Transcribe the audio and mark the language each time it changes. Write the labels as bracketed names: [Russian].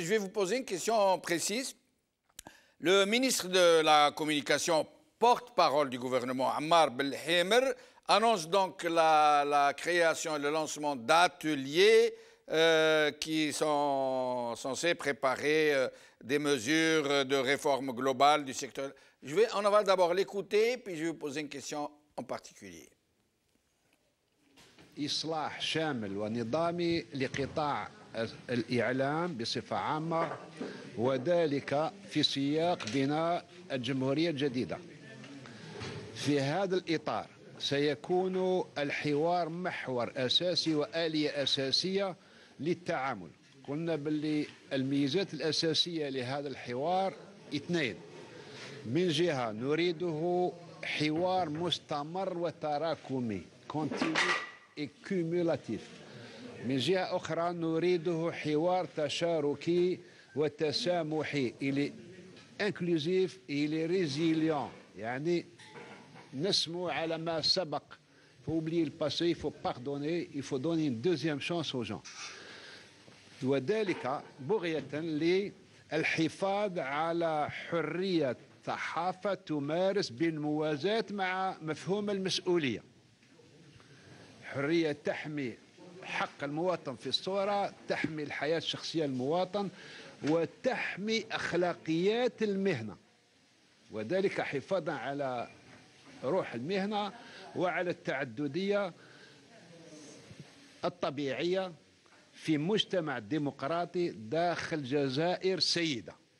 [French] Je vais vous poser une question précise. Le ministre de la Communication, porte-parole du gouvernement, Ammar Belhimer, annonce donc la création et le lancement d'ateliers qui sont censés préparer des mesures de réforme globale du secteur. On va d'abord l'écouter, puis je vais vous poser une question en particulier. [Arabic] إصلاح شامل ونظامي لقطاع الإعلام بصفة عامة وذلك في سياق بناء الجمهورية الجديدة. في هذا الإطار سيكون الحوار محور أساسي وآلية أساسية للتعامل. قلنا باللي الميزات الأساسية لهذا الحوار 2. من جهة نريده حوار مستمر وتراكمي [French] continu et cumulatif. [Arabic] من جهة أخرى نريده حوار تشاركي وتسامحي. [French] Il est inclusif et il est résilient. [Arabic] يعني نسمو على ما سبق. [French] Il faut oublier le passé, il faut pardonner, il faut donner une deuxième chance aux gens. [Arabic] وذلك بغية للحفاظ على حرية الصحافة تمارس بالموازاة مع مفهوم المسؤولية. حرية تحمي حق المواطن في الصورة، تحمي الحياة الشخصية للمواطن، وتحمي أخلاقيات المهنة، وذلك حفاظا على روح المهنة وعلى التعددية الطبيعية في مجتمع ديمقراطي داخل جزائر سيدة.